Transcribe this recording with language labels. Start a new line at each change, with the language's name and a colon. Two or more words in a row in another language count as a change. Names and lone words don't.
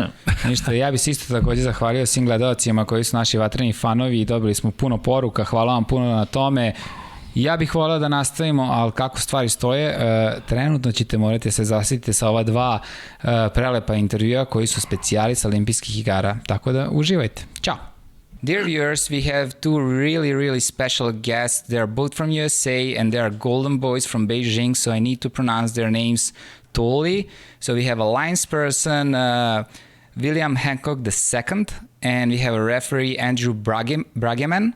Serbian: Ništa, ja bih se isto takođe zahvalio svim gledalcima koji su naši vatreni fanovi i dobili smo puno poruka, hvala vam puno na tome. Ja bih volao da nastavimo, ali kako stvari stoje, trenutno ćete morati se zasititi sa ova dva prelepa intervjua koji su specijali sa Olimpijskih igara, tako da uživajte. Ćao!
English: Dear viewers, we have two really special guests. They are both from USA and they are golden boys from Beijing, so I need to pronounce their names totally. So we have a linesperson, William Hancock II, and we have a referee, Andrew Bruggeman.